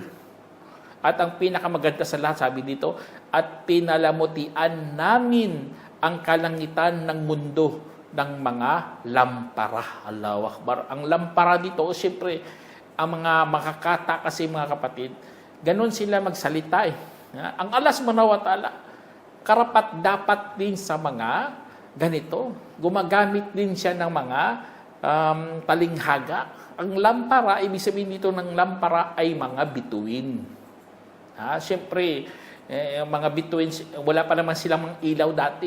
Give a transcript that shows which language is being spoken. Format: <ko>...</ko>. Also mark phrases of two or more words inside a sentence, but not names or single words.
<tl>At ang pinakamaganda sa lahat, sabi dito, at pinalamutian namin ang kalangitan ng mundo ng mga lampara.</tl> <ar>الله أكبر.</ar> <tl>Ang lampara dito, siyempre, ang mga makakata kasi mga kapatid, ganun sila magsalita. Ang Allah</tl> <ar>سبحانه وتعالى,</ar> <tl>karapat dapat din sa mga ganito. Gumagamit din siya ng mga talinghaga. Ang lampara, ibig sabihin dito ng lampara ay mga bituin. Siyempre, mga bituin, wala pa naman silang mga ilaw dati.</tl>